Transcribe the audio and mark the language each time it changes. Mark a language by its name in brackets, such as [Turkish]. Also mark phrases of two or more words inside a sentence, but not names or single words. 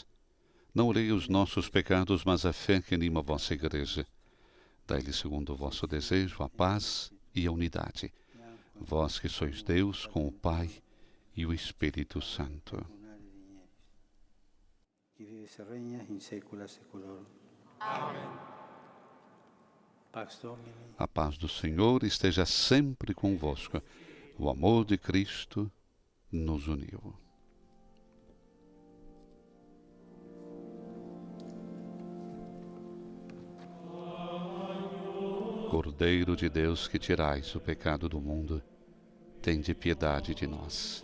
[Portuguese] Não olhei os nossos pecados, mas a fé que anima a vossa igreja. Dai-lhe, segundo o vosso desejo, a paz e a unidade. Vós que sois Deus com o Pai e o Espírito Santo. Que vive e regna [Latin] in saecula saeculorum. Pax Domini. [Portuguese] A paz do Senhor esteja sempre convosco. O amor de Cristo nos uniu. Cordeiro de Deus, que tirais o pecado do mundo, tende piedade de nós.